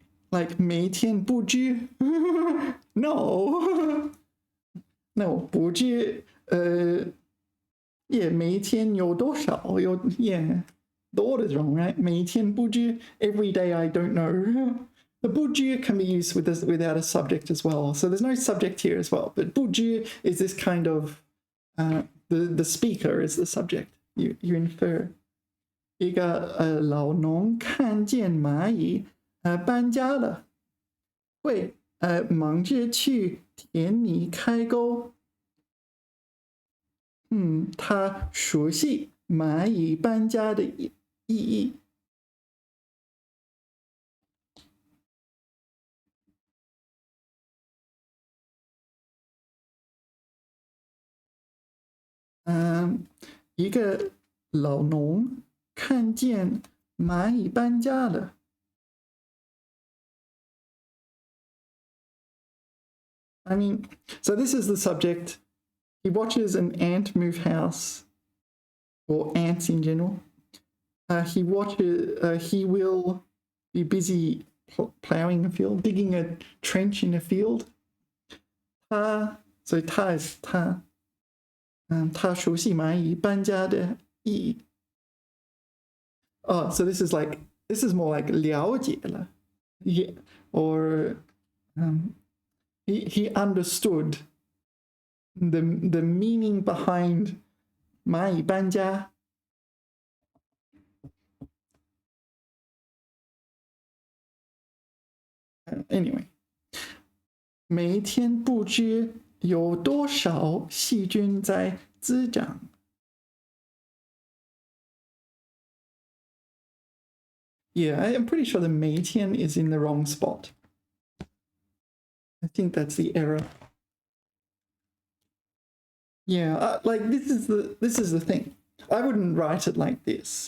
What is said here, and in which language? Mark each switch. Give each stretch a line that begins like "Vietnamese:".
English: Like
Chinese: 每天不知
English: no 不知yeah
Chinese: 每天有多少
English: yeah the order's wrong, right?
Chinese: 每天不知
English: every day I don't know. The 不知 can be used without a subject as well. So there's no subject here as well. But 不知 is this kind of the speaker is the subject. You infer.
Chinese: 一个老农看见蚂蚁搬家了，会忙着去田里开沟。他熟悉蚂蚁搬家的意义。一个老农看见蚂蚁搬家了。
English: I mean, so this is the subject. He watches an ant move house, or ants in general. He will be busy plowing a field, digging a trench in a field. So 他 is 他。
Chinese: 他熟悉蚂蚁搬家的意义。
English: So this is more like
Chinese: 了解了
English: yeah, or he understood the meaning behind
Chinese: 蚂蚁搬家。 Anyway, 每天不知有多少细菌在滋长。
English: Yeah, I'm pretty sure the 每天 is in the wrong spot. I think that's the error. Yeah, like this is the thing. I wouldn't write it like this.